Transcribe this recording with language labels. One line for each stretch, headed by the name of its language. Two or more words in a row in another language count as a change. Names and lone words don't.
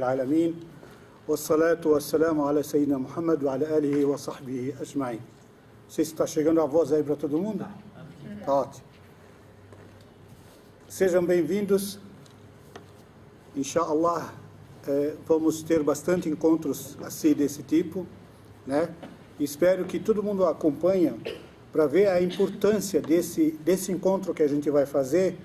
Arabic: العالمين، والصلاة والسلام على سيدنا محمد وعلى آله وصحبه أجمعين.
Portuguese: Não sei se está chegando a voz aí para todo mundo? Está ótimo. Sejam bem-vindos. Inshallah, vamos ter bastante encontros assim desse tipo, né? Espero que todo mundo acompanhe para ver a importância desse encontro que a gente vai fazer.